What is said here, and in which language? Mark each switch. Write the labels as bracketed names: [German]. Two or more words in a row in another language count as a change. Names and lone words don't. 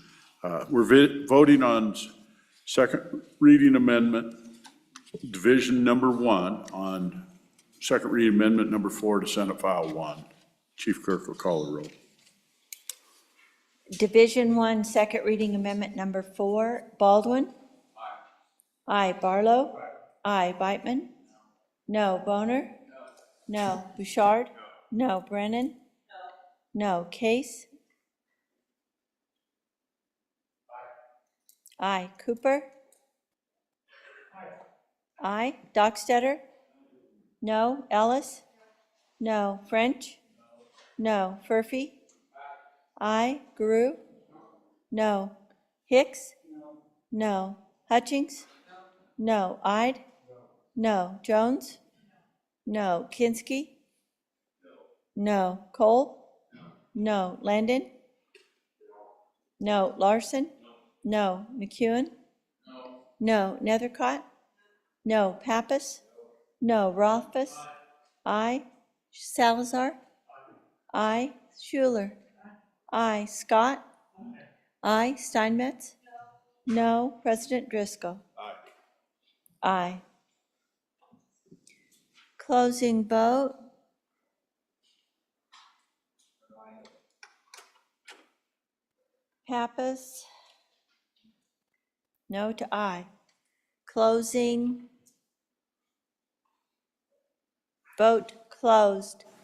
[English] We're voting on second reading amendment, division number 1 on second reading amendment number 4 to Senate File 1. Chief Clerk will call the roll. Division 1, second reading amendment number 4, Baldwin? Aye. Aye. Barlow? Aye. Beitman? No. Boner? No. Bouchard? No. Brennan? No. Case? Aye. Cooper? Aye. Dockstetter? No. Ellis? No. French? No. Furphy? Aye. Guru? No. Hicks? No. Hutchings? No. Ide? No. Jones? No. Kinski? No. Cole? No. Landon? No. Larson? No. McEwen? No. Nethercott? No. Pappas? No. Rothfuss? Aye. Salazar? Aye. Schuler. Aye. Scott. Aye. Steinmetz. No. President Driscoll. Aye. Closing vote. Pappas. No to aye. Closing. Vote closed.